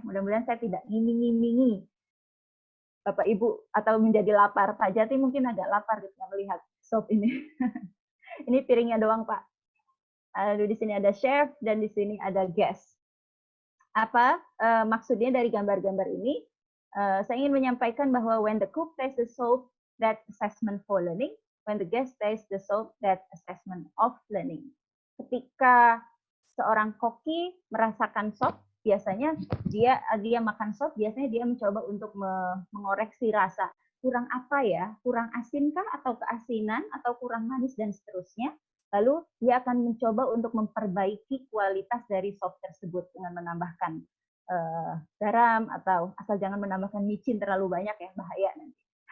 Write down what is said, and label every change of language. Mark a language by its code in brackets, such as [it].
[id] Mudah-mudahan saya tidak ngiming-ngimingi Bapak Ibu atau menjadi lapar. Pak Jati mungkin agak lapar ketika melihat sop ini. Ini piringnya doang Pak. Di sini ada chef dan di sini ada guest. Apa maksudnya dari gambar-gambar ini? Saya ingin menyampaikan bahwa [en] when the cook tastes the soup, that assessment for learning. When the guest tastes the soup, that assessment of learning. [id] Ketika seorang koki merasakan sop, biasanya dia makan sop, biasanya dia mencoba untuk mengoreksi rasa. Kurang apa ya? Kurang asinkah atau keasinan atau kurang manis dan seterusnya. Lalu dia akan mencoba untuk memperbaiki kualitas dari sop tersebut dengan menambahkan garam, atau asal jangan menambahkan micin terlalu banyak ya, bahaya nanti.